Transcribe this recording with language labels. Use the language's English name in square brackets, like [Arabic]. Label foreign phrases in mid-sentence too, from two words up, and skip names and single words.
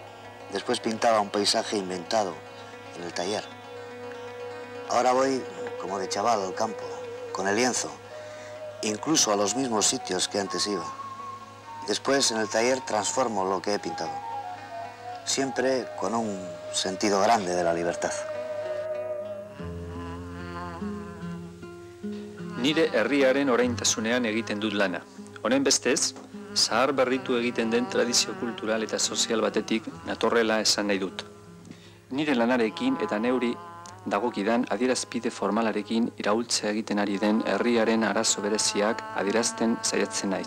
[Spanish] Después pintaba un paisaje inventado en el taller. Ahora voy como de chaval al campo, con el lienzo, incluso a los mismos sitios que antes iba. Después en el taller transformo lo que he pintado, siempre con un sentido grande de la libertad. [Basque] Nire herriaren oraintasunean egiten dut lana. Honen bestez, zahar berritu egiten den tradizio kultural eta sozial batetik natorrela esan nahi dut. Nire lanarekin eta neuri dagokidan adierazpide formalarekin iraultzea egiten ari den herriaren arazo bereziak adierazten saiatzen naiz.